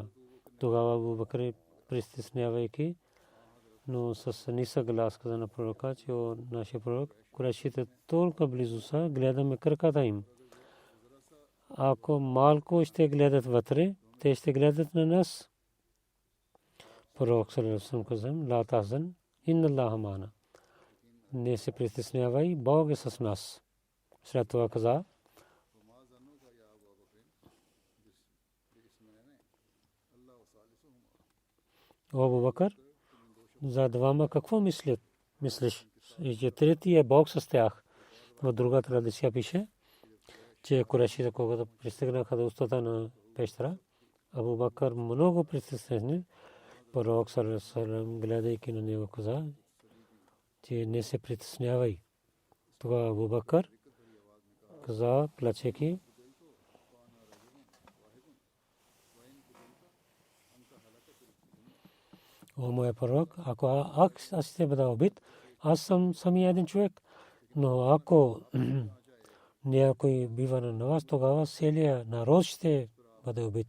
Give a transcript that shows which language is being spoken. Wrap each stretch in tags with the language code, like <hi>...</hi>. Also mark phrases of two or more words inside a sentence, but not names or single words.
<bg>Тогава Абу Бакр, притеснявайки, но с нисък глас каза на пророка, че нашия пророк, курешите толкова близо са, гледаме краката им. Ако малко ще гледат вътре, те ще гледат на нас.</bg> <ar>Пророк صلى الله عليه وسلم каза, لا تحزن إن الله معنا.</ar> <bg>Не се притеснявай, Бог е с нас. След това каза, Абу Бакр, за двама какво мислиш? И третия е Бог с тях. В друга традиция пише, че курешите, когато пристигнаха до устата на пещера, Абу Бакр много притеснен.</bg> <ar>Пророк صلى الله عليه وسلم,</ar> <bg>гледайки на него, каза, че не се притеснявай. Тогава Абу Бакр каза, плачейки, о моя пророк, ако аз ще бъда убит, аз съм самия един човек, но ако някой бива на вас, тогава целият народ ще бъде убит.</bg>